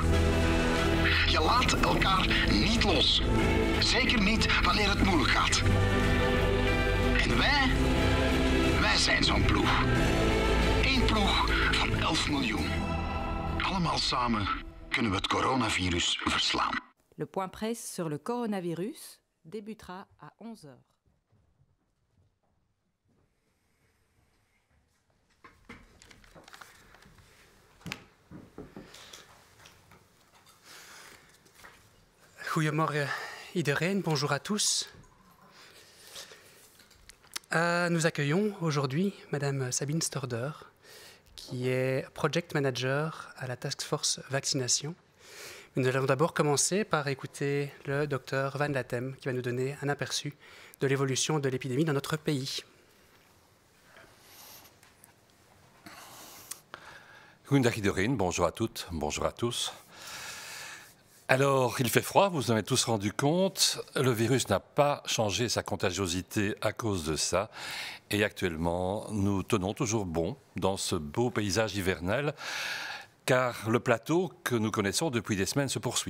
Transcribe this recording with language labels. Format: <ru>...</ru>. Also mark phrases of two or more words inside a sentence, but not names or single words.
<nl>Je laat elkaar niet los. Zeker niet wanneer het moeilijk gaat. En wij zijn zo'n ploeg. Eén ploeg van 11 miljoen. Allemaal samen kunnen we het coronavirus verslaan.</nl> <fr>Le point presse sur le coronavirus débutera à 11 heures.</fr> <nl>Goedemorgen iedereen,</nl> <fr>bonjour à tous. Nous accueillons aujourd'hui Madame Sabine Storder, qui est</fr> <en>Project Manager</en> <fr>à la Task Force Vaccination. Nous allons d'abord commencer par écouter le docteur Van Latem, qui va nous donner un aperçu de l'évolution de l'épidémie dans notre pays.</fr> <nl>Goedendag iedereen,</nl> <fr>bonjour à toutes, bonjour à tous. Alors, il fait froid, vous en avez tous rendu compte. Le virus n'a pas changé sa contagiosité à cause de ça. Et actuellement, nous tenons toujours bon dans ce beau paysage hivernal, car le plateau que nous connaissons depuis des semaines se poursuit.</fr>